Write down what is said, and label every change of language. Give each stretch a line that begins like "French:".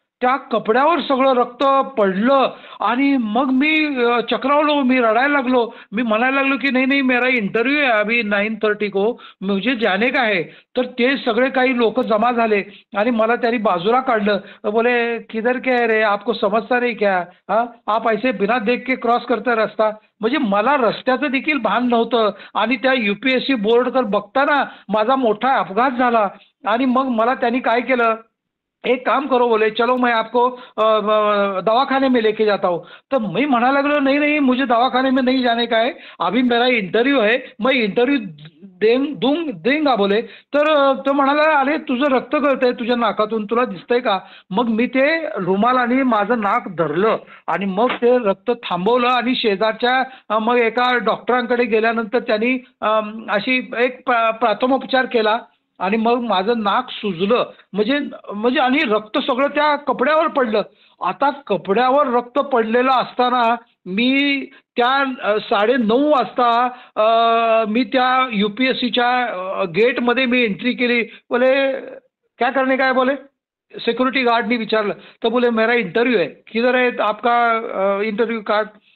Marathi: त्या कपड्यावर सगळं रक्त पडलं आणि मग मी चक्रावलो, मी रडायला लागलो. मी म्हणायला लागलो की नाही
Hindi: नहीं मेरा इंटरव्यू है अभी 9:30 को, मुझे जाने का है.
Marathi: तर ते सगळे काही लोक जमा झाले आणि मला त्यांनी बाजूला काढलं.
Hindi: बोले किधर क्या है रे, आपको समजता नहीं क्या, हाँ आप ऐसे बिना देख के क्रॉस करता रस्ता.
Marathi: म्हणजे मला रस्त्याचं देखील भान नव्हतं आणि त्या UPSC बोर्ड तर बघताना माझा मोठा अपघात झाला. आणि मग मला त्यांनी काय केलं,
Hindi: एक काम करो बोले, चलो मैं आपको दवाखाने में लेके जाता हूँ. तो मैं
Marathi: म्हणायला लागलो
Hindi: नहीं नहीं मुझे दवाखाने में नहीं जाने का है, अभी मेरा इंटरव्यू है, मैं इंटरव्यू देंगा बोले.
Marathi: तर तो म्हणाला अरे तुझं रक्त गळतंय तुझ्या नाकातून, तुला दिसतंय का. मग मी ते रुमालाने माझं नाक धरलं आणि मग ते रक्त थांबवलं आणि शेजारच्या मग एका डॉक्टरांकडे गेल्यानंतर त्यांनी अशी एक प्राथमोपचार केला आणि मग माझं नाक सुजलं. म्हणजे म्हणजे आणि रक्त सगळं त्या कपड्यावर पडलं. आता कपड्यावर रक्त पडलेलं असताना मी त्या 9:30 वाजता मी त्या UPSCच्या गेटमध्ये मी एंट्री केली.
Hindi: बोले क्या करने का है बोले,
Marathi: सिक्युरिटी गार्डनी विचारलं.
Hindi: तर बोले मेरा इंटरव्यू है, किधर है आपका इंटरव्यू कार्ड.